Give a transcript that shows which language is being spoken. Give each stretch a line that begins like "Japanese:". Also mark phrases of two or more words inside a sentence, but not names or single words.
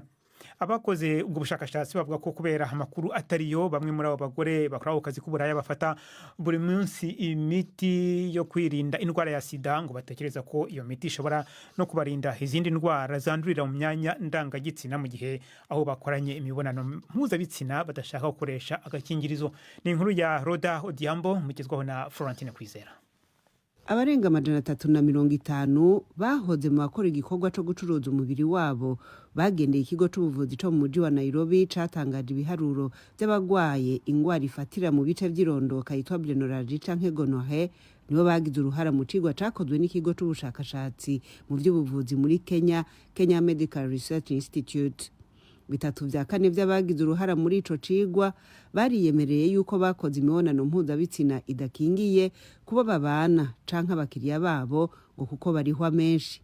Kinyarwanda: Abakoze ubwo bushakashatsi bavuga ko kubera amakuru atariyo, bamwe muri abo bagore bakora ako kazi k'uburaya bafata buri munsi imiti yo kwirinda indwara ya sida, ngo batekereza ko iyo miti ishobora no kubarinda izindi ndwara zandurira mu myanya ndangagitsina mu gihe aho bakoranye imibonano mpuzabitsina badashaka gukoresha agakingirizo. Ni inkuru ya Roda Odiambo mugezwaho na Florentine Kwizera.
Rundi: Abarenga 350 bahoze mu bakora igikorwa cyo gucuruza umubiri wabo bagendeye ikigo cy'ubuvuzi cyo mu mujyi wa Nairobi catangaje ibiharuro by'abagwaye ingwara ifatira mu bice by'irondoka yitwa Blennorrhea canke gonorrhea. Nibo bagize uruhara mu cigwa cakozwe n'ikigo cy'ubushakashatsi mu by'ubuvuzi muri Kenya, Kenya Medical Research Institute. 3/4 by'abagize uruhara muri ico cigwa bariyemereye yuko bakoze imibonano mpuzabitsina idakingiye kuba babana canke abakiriya babo, ngo kuko barihwa menshi.